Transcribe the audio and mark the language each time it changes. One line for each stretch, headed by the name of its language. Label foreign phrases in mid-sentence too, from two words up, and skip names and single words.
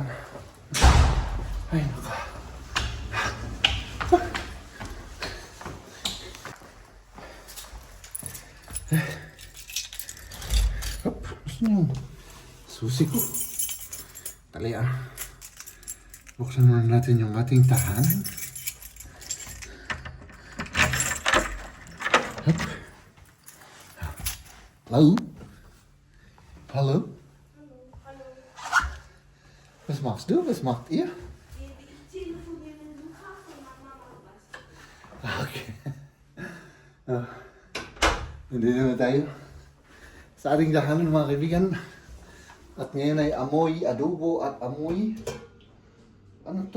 Filipino: Ay naka. Hop, susi ko. Tali ah. Buksan muna natin yung ating tahanan. Hop.
English: Hello?
German: Hallo? Was machst du? Was macht ihr? Okay.
Filipino: Nandito na tayo sa ating tahanan, mga kaibigan. At ngayon ay amoy adobo at amoy ano to?